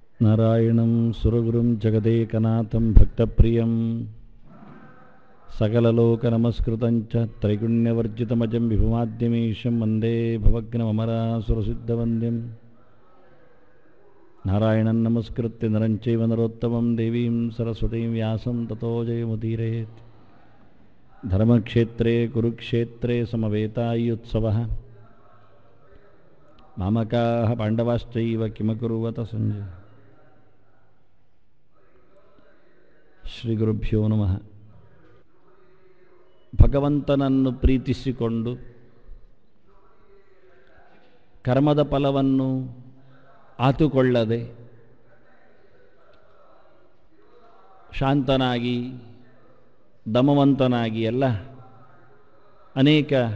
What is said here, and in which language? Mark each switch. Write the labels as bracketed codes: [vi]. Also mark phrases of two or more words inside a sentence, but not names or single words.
[sa] ನಾರಾಯಣಂ ಸುರಗುರುಂ ಜಗದೇಕನಾಥಂ ಭಕ್ತಪ್ರಿಯಂ ಸಕಲಲೋಕನಮಸ್ಕೃತಂಚ ತ್ರೈಗುಣ್ಯವರ್ಜಿತಮಜಂ ವಿಭುಮಾದ್ಯಮೀಶಂ ವಂದೇ ಭವಗ್ನಮರಾಸುರಸಿದ್ಧವಂದ್ಯಂ ನಾರಾಯಣಂ ನಮಸ್ಕೃತ್ಯ ನರಂಚೈವ ನರೋತ್ತಮಂ ದೇವೀಂ ಸರಸ್ವತೀಂ ವ್ಯಾಸಂ ತತೋ ಜಯಮುದೀರಯೇತ್. ಧರ್ಮಕ್ಷೇತ್ರೇ ಕುರುಕ್ಷೇತ್ರೇ ಸಮವೇತಾಯುತ್ಸವಃ ಮಾಮಕಾಃ ಪಾಂಡವಾಶ್ಚೈವ ಕಿಮಕುರ್ವತ ಸಂಜಯ. ಶ್ರೀ ಗುರುಭ್ಯೋ ನಮಃ. [kn] ಭಗವಂತನನ್ನು ಪ್ರೀತಿಸಿಕೊಂಡು ಕರ್ಮದ ಫಲವನ್ನು ಆತುಕೊಳ್ಳದೆ ಶಾಂತನಾಗಿ ದಮವಂತನಾಗಿ ಎಲ್ಲ ಅನೇಕ